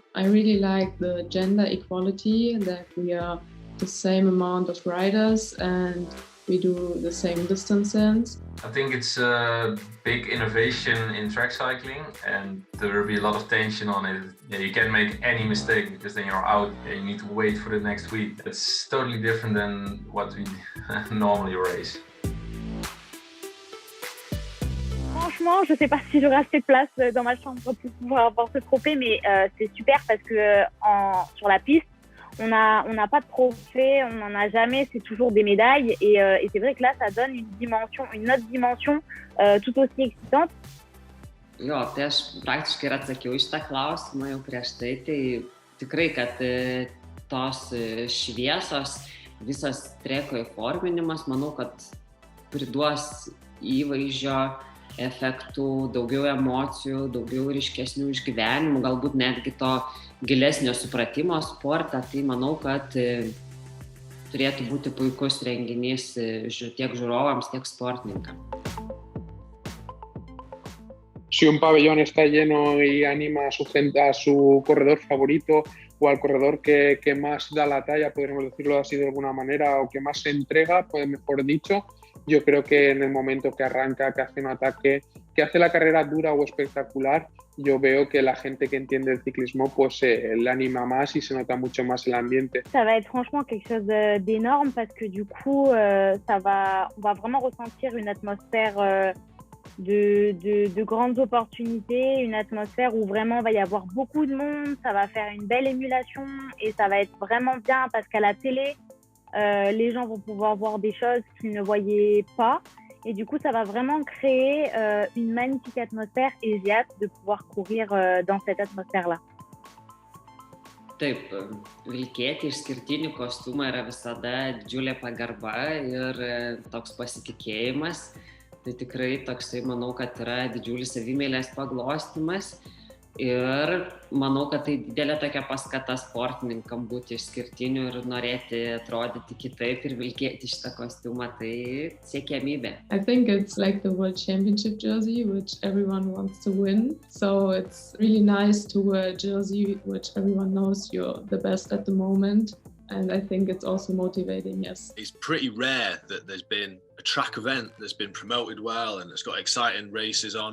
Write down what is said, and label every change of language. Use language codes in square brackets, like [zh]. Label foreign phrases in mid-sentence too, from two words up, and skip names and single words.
[en] I really like the gender equality, that we are the same amount of riders and we do the same distances. I think it's a big innovation in track cycling and there will be a lot of tension on it. Yeah, you can't make any mistake because then you're out and you need to wait for the next week. It's totally different than what we normally race. [fr] Franchement, je ne sais pas si j'aurai assez de place dans ma chambre pour pouvoir avoir ce trophée, mais c'est super parce que sur la piste, on n'a pas de trophée, on n'en a jamais, c'est toujours des médailles et c'est vrai que là, ça donne une autre dimension tout aussi excitante. [lt] Jo, tai aš praktiškai ir atsakiau iš tą klausimą jau prieš tai tikrai, kad tos šviesos, visas treko įforminimas, manau, kad priduos įvaizdžio efektų, daugiau emocijų, daugiau ryškesnių išgyvenimų, galbūt netgi to gilesnio supratimo sportą, tai manau, kad turėtų būti puikus renginys tiek žiūrovams, tiek sportininkams. [es] Si un pabellón está lleno y anima a su gente, a su corredor favorito o al corredor que más da la talla, podríamos decirlo así de alguna manera, o que más se entrega, mejor dicho, yo creo que en el momento que arranca, que hace un ataque, que hace la carrera dura o espectacular, yo veo que la gente que entiende el ciclismo pues le anima más y se nota mucho más el ambiente. [fr] Ça va être franchement quelque chose d'énorme parce que du coup, on va vraiment ressentir une atmosphère de grandes opportunités, une atmosphère où vraiment il va y avoir beaucoup de monde, ça va faire une belle émulation et ça va être vraiment bien parce qu'à la télé, les gens vont pouvoir voir des choses qu'ils ne voyaient pas et du coup ça va vraiment créer une magnifique atmosphère et j'ai hâte de pouvoir courir dans cette atmosphère-là. [lt] Taip, vilkėti išskirtinių kostiumų yra visada didžiulė pagarba ir toks pasitikėjimas. Tai tikrai toksai, manau, kad yra didžiulis savimėlės paglostymas ir manau, kad tai didelė tokia paskata sportininkam būti išskirtiniu ir norėti atrodyti kitaip ir vilkėti šitą kostiumą, tai siekiamybė. [en] I think it's like the World Championship jersey, which everyone wants to win. So it's really nice to wear a jersey which everyone knows you're the best at the moment. And I think it's also motivating, yes. It's pretty rare that there's been a track event that's been promoted well and it's got exciting races on.